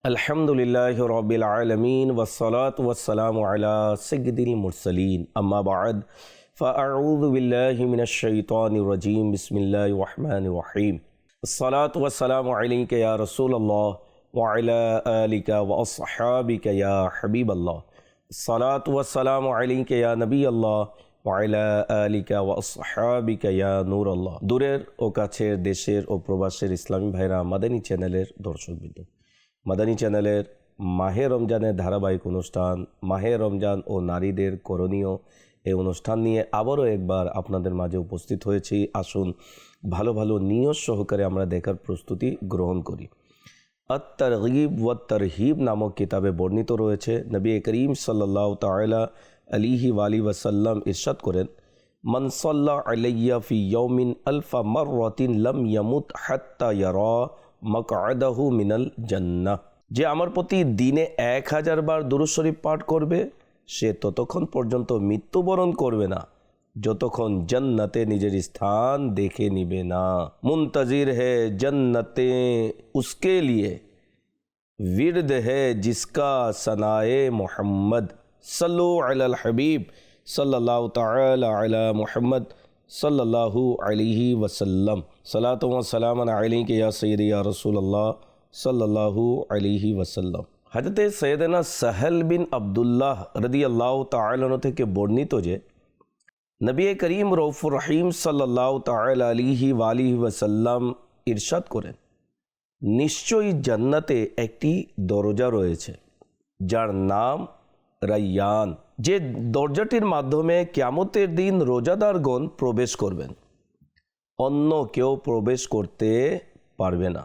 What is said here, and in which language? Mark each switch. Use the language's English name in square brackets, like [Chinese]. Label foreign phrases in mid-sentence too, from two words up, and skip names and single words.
[Arabic] الحمد لله رب العالمين والصلاة والسلام على سيد المرسلين أما بعد فأعوذ بالله من الشيطان الرجيم بسم الله الرحمن الرحيم الصلاة والسلام عليك يا رسول الله وعلى آلك وأصحابك يا حبيب الله الصلاة والسلام عليك يا نبي الله وعلى آلك وأصحابك يا نور الله. [Bangla] দূরের ও কাছের দেশের ও প্রবাসের ইসলামী ভাইরা মাদানী চ্যানেলের দর্শকবৃন্দ, মাদানী চ্যানেলের মাহে রমজানের ধারাবাহিক অনুষ্ঠান মাহে রমজান ও নারীদের করণীয় এই অনুষ্ঠান নিয়ে আবারও একবার আপনাদের মাঝে উপস্থিত হয়েছি। আসুন ভালো ভালো নিয়ত সহকারে আমরা দেখার প্রস্তুতি গ্রহণ করি। আত-তারগীব ওয়াত তারহিব নামক কিতাবে বর্ণিত রয়েছে, নবী করিম [Arabic] صلى الله تعالى عليه وسلم [Bangla] ইরশাদ করেন, [Arabic] من صلى علي في يوم ألف مرة لم يمت حتى يرى مقعده من الجنة. [Bangla] যে আমার প্রতি দিনে 1000 বার দুরূদ শরীফ পাঠ করবে সে ততক্ষণ পর্যন্ত মৃত্যুবরণ করবে না যতক্ষণ জান্নাতে নিজের স্থান দেখে নিবে না। [Urdu] منتظر ہے جنت اس کے لیے, ورد ہے جس کا ثنائے محمد, [Arabic] صلوا على الحبيب صلى الله تعالى على محمد صلى الله عليه وسلم، صلاة وسلاما عليك يا سيدي يا رسول الله صلى الله عليه وسلم. [Bangla] हजरत सैयदना सहल बिन अब्दुल्लाह [Arabic] رضي الله تعالى عنه [Bangla] থেকে বর্ণিত যে নবী করিম রউফুর রহিম [Arabic] صلى الله تعالى عليه وسلم [Bangla] ইরশাদ করেন, নিশ্চয়ই জান্নাতে একটি দরজা রয়েছে যার নাম রায়্যান, যে দরজাটির মাধ্যমে কিয়ামতের দিন রোজাদারগণ প্রবেশ করবেন, অন্য কেউ প্রবেশ করতে পারবে না।